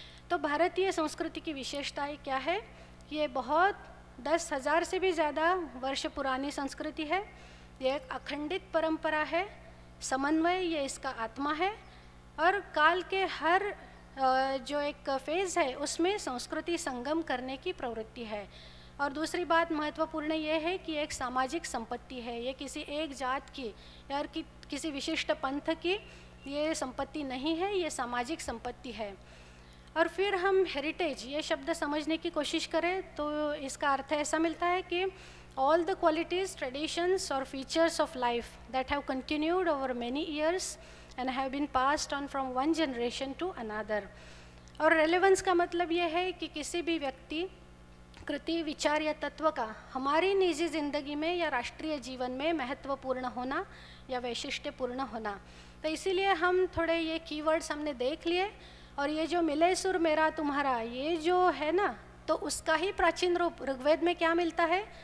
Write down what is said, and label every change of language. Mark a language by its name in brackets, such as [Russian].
[Hindi] तो भारतीय संस्कृति की विशेषताएं क्या है? ये बहुत 10,000 से भी ज़्यादा वर्ष पुरानी संस्कृति है, ये एक अखंडित परंपरा है, समन्वय ये इसका आत्मा है, और काल के हर जो एक फेज़ है उसमें संस्कृति संगम करने की प्रवृत्ति है। और दूसरी बात महत्वपूर्ण ये है कि एक सामाजिक संपत्ति है, ये किसी एक जात की या किसी विशिष्ट पंथ की ये संपत्ति नहीं है, ये सामाजिक संपत्ति है। और फिर हम हेरिटेज ये शब्द समझने की कोशिश करें तो इसका अर्थ ऐसा मिलता है कि [English] all the qualities, traditions or features of life that have continued over many years and have been passed on from one generation to another। [Hindi] और relevance का मतलब ये है कि किसी भी व्यक्ति, कृति, विचार या तत्व का हमारी निजी जिंदगी में या राष्ट्रीय जीवन में महत्वपूर्ण होना या वैशिष्ट्यपूर्ण होना। तो इसीलिए हम थोड़े ये कीवर्ड्स हमने देख लिए, और ये जो मिले सुर मेरा तुम्हारा ये जो है ना, तो उसका ही प्राचीन रूप ऋग्वेद में क्या मिलता है?